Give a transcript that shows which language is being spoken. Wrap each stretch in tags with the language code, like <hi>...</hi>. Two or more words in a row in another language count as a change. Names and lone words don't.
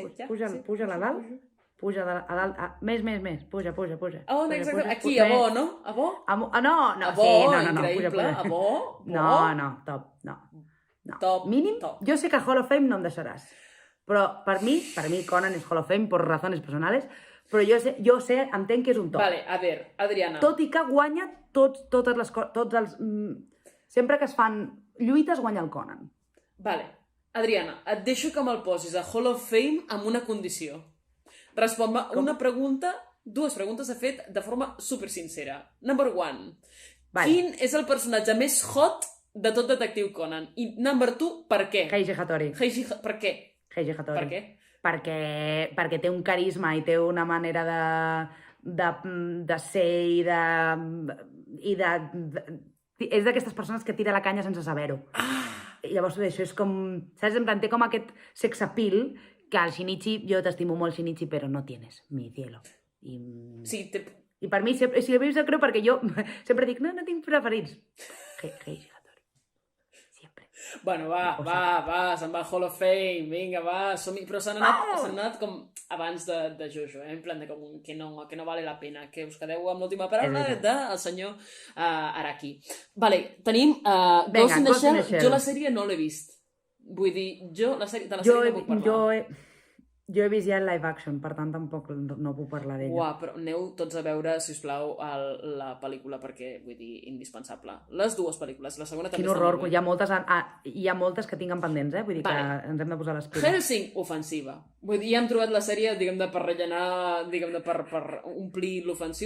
<ca>Puja a dalt. Puja a dalt. Més. Puja. On, exacte? Aquí, a bo, no? A bo? No. A bo, increïble. A bo? No, top. No. Top. Mínim, jo sé que</ca> <en>Hall of Fame</en> <ca>no em deixaràs. Però per mi Conan és</ca> <en>Hall of Fame</en> <ca>per</ca> <es>razones personales.</es> <ca>Però jo sé, entenc que és un top. Vale, a veure, Adriana. Tot i que guanya totes les coses, sempre que es fan lluites guanya el Conan. Vale, Adriana, et deixo que me'l posis a</ca> <en>Hall of Fame</en> <ca>amb una condició. Respon-me una pregunta, dues preguntes he fet de forma super sincera.</ca> <en>Number one,</en> <ca>quin és el personatge més hot de tot Detective Conan?</ca> <en>I number two,</en> <ca>per què? Heiji Hattori. Per què? Heiji Hattori. Per què? Perquè té un carisma i té una manera de ser i de... És d'aquestes persones que tira la canya sense saber-ho. I llavors això és com... Saps? En plan, té com aquest</ca> <en>sex appeal</en> <ca>que al Shinichi, jo t'estimo molt Shinichi, però</ca> <es>no tienes, mi cielo.</es> <ca>I per mi, si a mi em sap greu perquè jo sempre dic, no tinc preferits. Heiji Hattori. Sempre. Bueno, va, se'n va al</ca> <en>Hall of Fame,</en> <ca>vinga, va, som-hi. Però s'han anat com abans de Jojo, en plan de com que</ca> <es>no vale la pena,</es> <ca>que us quedeu amb l'última paraula del senyor Araki. Vale, tenim Ghost in the Shell. Jo la sèrie no l'he vist. Vull dir, jo la sèrie no puc parlar. Jo he vist ja el</ca> <en>live action,</en> <ca>per tant tampoc no puc parlar d'ella. Uau, però aneu tots a veure, si us plau, la pel·lícula, perquè, vull dir, indispensable. Les dues pel·lícules, la segona també està molt bé. Hi ha moltes que tinc pendents, vull dir que ens hem de posar les piles. Hellsing, ofensiva. Vull dir, ja hem trobat la sèrie, diguem-ne, per rellenar, diguem-ne, per omplir l'ofensiu.</ca>